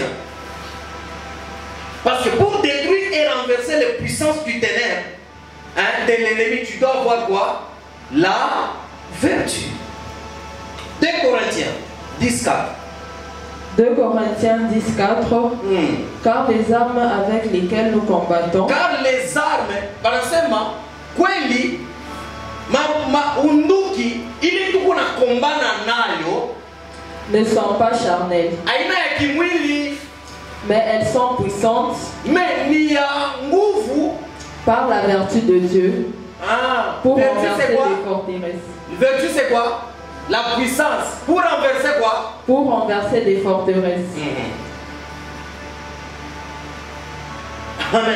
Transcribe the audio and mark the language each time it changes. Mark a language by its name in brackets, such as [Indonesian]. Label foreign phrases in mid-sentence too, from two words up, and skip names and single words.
[French] Parce que pour détruire et renverser les puissances du ténèbre, de l'ennemi, tu dois avoir quoi? La vertu. 2 Corinthiens 10:4. 2 Corinthiens 10:4. Car les armes avec lesquelles nous combattons. Car les armes, par exemple, [Swahili] kweli, unduki, ili tukuna kombana nayo, [French] ne sont pas charnelles. [Swahili] Aina ya kimwili. [French] Mais elles sont puissantes par la vertu de Dieu pour renverser les forteresses. Vertu c'est quoi? La puissance pour renverser quoi? Pour renverser des forteresses. Amen.